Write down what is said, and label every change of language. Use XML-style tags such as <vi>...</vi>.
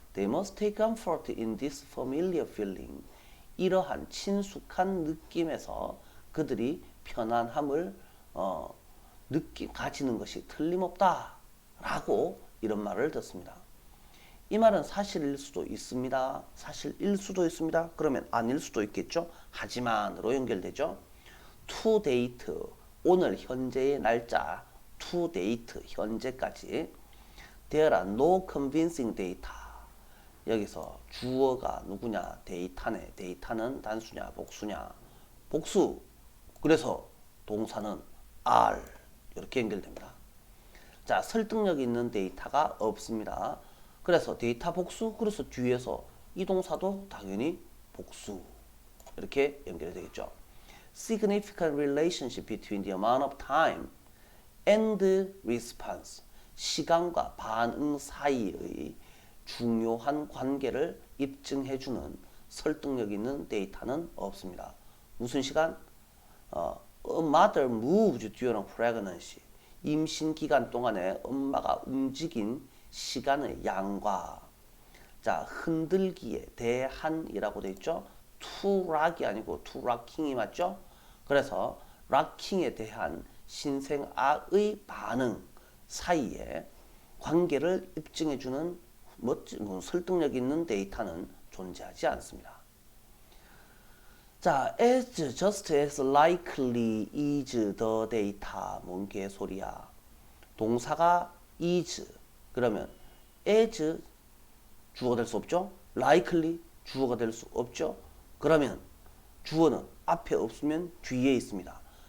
<en>They must take comfort in this familiar feeling.</en> <ko>이러한 친숙한 느낌에서 그들이 편안함을 느낌 가지는 것이 틀림없다 라고 이런 말을 듣습니다. 이 말은 사실일 수도 있습니다. 사실일 수도 있습니다. 그러면 아닐 수도 있겠죠. 하지만으로 연결되죠.</ko> <en>to date</en> <ko>오늘 현재의 날짜</ko> <en>to date</en> <ko>현재까지</ko> <en>there are no convincing data</en> <ko>여기서 주어가 누구냐 데이터네. 데이터는 단수냐 복수냐 복수. 그래서 동사는 are 이렇게 연결됩니다. 자, 설득력 있는 데이터가 없습니다. 그래서 데이터 복수. 그래서 뒤에서 이 동사도 당연히 복수. 이렇게 연결이 되겠죠.</ko> <en>Significant relationship between the amount of time and response.</en> <ko>시간과 반응 사이의 중요한 관계를 입증해주는 설득력 있는 데이터는 없습니다. 무슨 시간?</ko> <en>A mother moved during pregnancy.</en> <ko>임신 기간 동안에 엄마가 움직인 시간의 양과 자 흔들기에 대한이라고 되어 있죠. to rock이 아니고</ko> <en>to rocking</en> <ko>이 맞죠? 그래서 rocking에 대한 신생아의 반응 사이에 관계를 입증해주는 멋진 설득력 있는 데이터는 존재하지 않습니다.</ko> <en>자, as just as likely is the data.</en> <ko>뭔 개소리야. 동사가 is 그러면 as 주어가 될 수 없죠. likely 주어가 될 수 없죠. 그러면 주어는 앞에 없으면 뒤에 있습니다.</ko>